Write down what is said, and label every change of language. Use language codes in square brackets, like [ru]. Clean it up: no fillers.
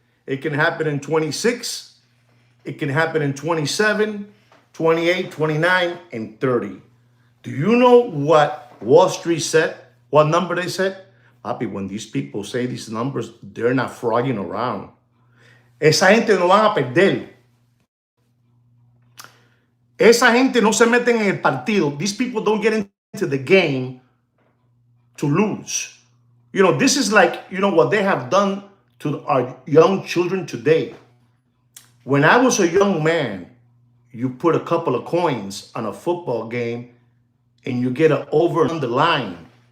[en] It can happen in 26. It can happen in 27, 28, 29, and 30. Do you know what Wall Street said? What number they said? Papi, when these people say these numbers, they're not frogging around. [es] Esa gente no van a perder. Esa gente no se meten en el partido. [en] These people don't get into the game to lose. You know, this is like, you know, what they have done to our young children today. When I was a young man, you put a couple of coins on a football game and you get an over on the line.